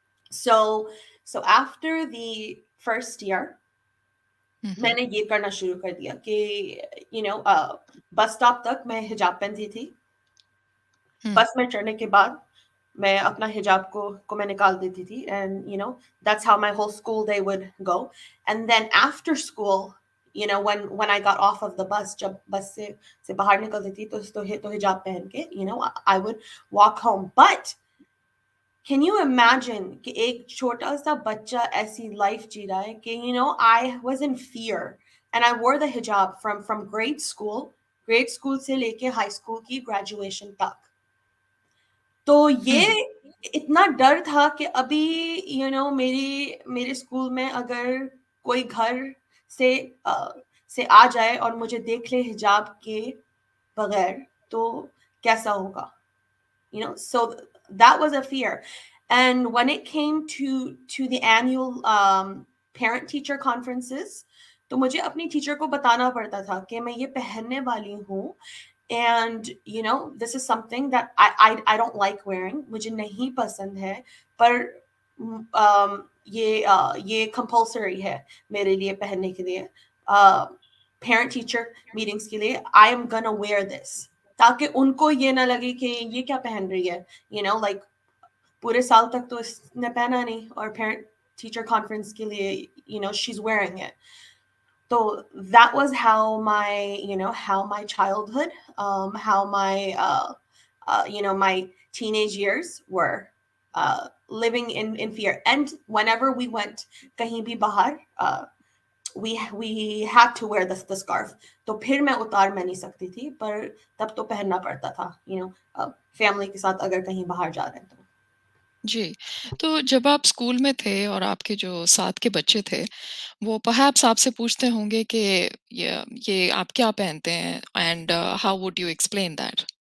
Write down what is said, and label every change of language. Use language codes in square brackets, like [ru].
[en] So after the first year, Mhm. [hi] मैंने ये करना शुरू कर दिया कि बस स्टॉप तक मैं हिजाब पहनती थी. Hmm. बस में चढ़ने के बाद मैं अपना हिजाब को मैं निकाल देती थी, [en] and that's how my whole school day would go. And then after school, when I got off of the bus, [hi] जब बस से बाहर निकलती थी तो हिजाब पहन के [en] I would walk home. But can you imagine [hi] कि एक छोटा सा बच्चा ऐसी लाइफ जी रहा है कि [en] I was in fear, and I wore the hijab from grade school [hi] से लेके [en] high school की graduation तक. [hi] तो ये Hmm. इतना डर था कि अभी मेरी मेरे स्कूल में अगर कोई घर से से आ जाए और मुझे देख ले हिजाब के बगैर तो कैसा होगा. [en] So that was a fear. And when it came to the annual parent teacher conferences, [hi] तो मुझे अपनी टीचर को बताना पड़ता था कि मैं ये पहनने वाली हूँ, [en] and this is something that I don't like wearing, [hi] मुझे नहीं पसंद है, पर ये compulsory है मेरे लिए पहनने के लिए. Parent teacher meetings के लिए [en] I am gonna wear this, [hi] ताकि उनको ये ना लगे कि ये क्या पहन रही है. Like पूरे साल तक तो इसने पहना नहीं, और parent teacher conference के लिए [en] she's wearing it. So that was how my childhood, how my teenage years were, living in fear. And whenever we went [hi] kahin bhi bahar, [en] we had to wear the scarf. [hi] तो फिर मैं उतार मैं नहीं सकती थी, पर तब तो पहनना पड़ता था, family के साथ अगर कहीं बाहर जा रहे हैं तो. जी। तो जब आप स्कूल में थे और आपके जो साथ के बच्चे थे, वो परहैप्स आपसे पूछते होंगे कि ये आप क्या पहनते हैं [en] And how would you explain that?